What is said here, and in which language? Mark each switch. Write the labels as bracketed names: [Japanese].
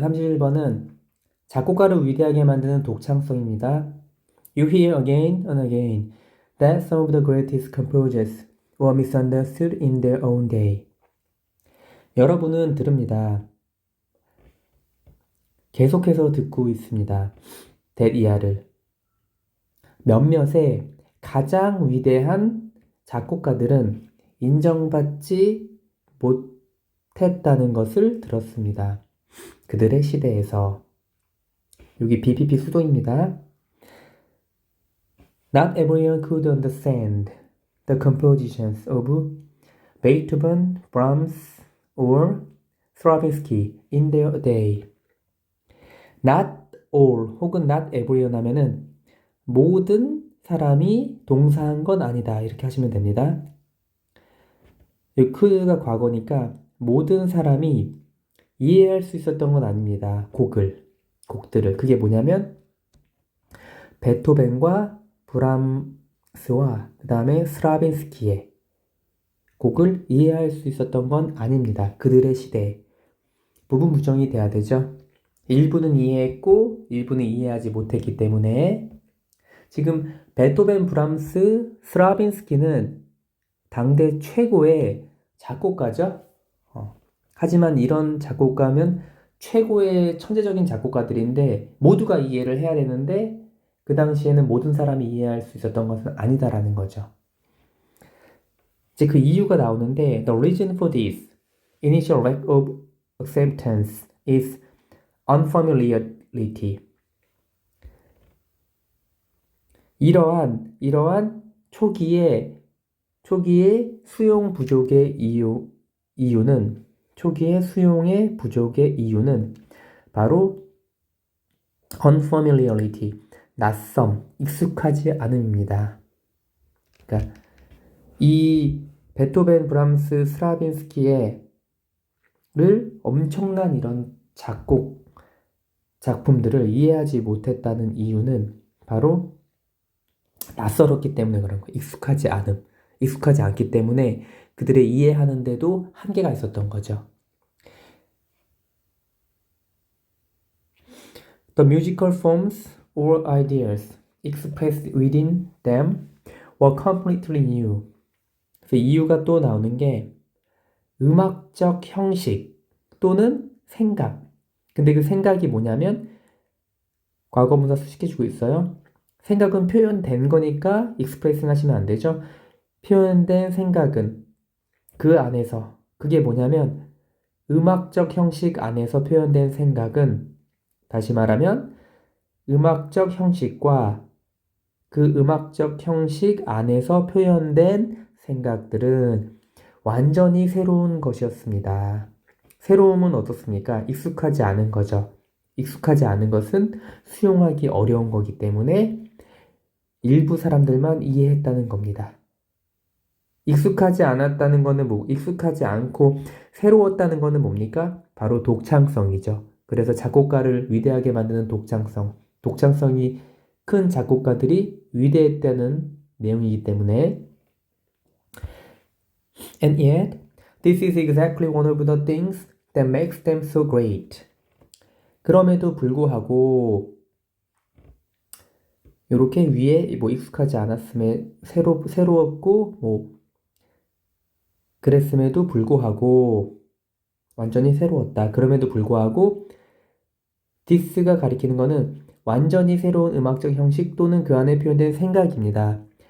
[Korean] 31번은 작곡가를 위대하게 만드는 독창성입니다. [English] You hear again and again that some of the greatest composers were misunderstood in their own day. [Korean] 여러분은 들읍니다. 계속해서 듣고 있습니다. that 이하를. 몇몇의 가장 위대한 작곡가들은 인정받지 못했다는 것을 들었습니다. 그들의 시대에서. 여기 BPP 수동입니다. [English] Not everyone could understand the compositions of Beethoven, Brahms, or Stravinsky in their day. Not all [Korean] 혹은 [English] not everyone [Korean] 하면은 모든 사람이 동사한 건 아니다. 이렇게 하시면 됩니다. 이 could가 과거니까 모든 사람이 이해할 수 있었던 건 아닙니다. 곡들을. 그게 뭐냐면 베토벤과 브람스와 그 다음에 스트라빈스키의 곡을 이해할 수 있었던 건 아닙니다. 그들의 시대에. 부분 부정이 돼야 되죠. 일부는 이해했고 일부는 이해하지 못했기 때문에 지금 베토벤, 브람스, 스트라빈스키는 당대 최고의 작곡가죠. 하지만 이런 작곡가면 최고의 천재적인 작곡가들인데 모두가 이해를 해야 되는데 그 당시에는 모든 사람이 이해할 수 있었던 것은 아니다라는 거죠. 이제 그 이유가 나오는데 [English] The reason for this initial lack of acceptance is unfamiliarity. [Korean] 이러한 초기의 수용 부족의 이유는 초기의 수용의 부족의 이유는 바로 unfamiliarity, 낯섦, 익숙하지 않음입니다. 그러니까 이 베토벤, 브람스, 스트라빈스키를 엄청난 이런 작품들을 이해하지 못했다는 이유는 바로 낯설었기 때문에 그런 거예요. 익숙하지 않기 때문에 그들의 이해하는데도 한계가 있었던 거죠. [English] The musical forms or ideas expressed within them were completely new. [Korean] 그래서 이유가 또 나오는 게 음악적 형식 또는 생각. 근데 그 생각이 뭐냐면 과거분사 수식해주고 있어요. 생각은 표현된 거니까 expressing 하시면 안 되죠. 표현된 생각은 그 안에서 그게 뭐냐면 음악적 형식 안에서 표현된 생각은 다시 말하면 음악적 형식과 그 음악적 형식 안에서 표현된 생각들은 완전히 새로운 것이었습니다. 새로움은 어떻습니까? 익숙하지 않은 거죠. 익숙하지 않은 것은 수용하기 어려운 거기 때문에 일부 사람들만 이해했다는 겁니다. 익숙하지 않았다는 거는 익숙하지 않고 새로웠다는 거는 뭡니까? 바로 독창성이죠. 그래서 작곡가를 위대하게 만드는 독창성이 큰 작곡가들이 위대했다는 내용이기 때문에 [English] And yet, this is exactly one of the things that makes them so great. [Korean] 그럼에도 불구하고 이렇게 위에 익숙하지 않았음에 새로웠고 그랬음에도 불구하고 완전히 새로웠다. 그럼에도 불구하고 this가 가리키는 거는 완전히 새로운 음악적 형식 또는 그 안에 표현된 생각입니다.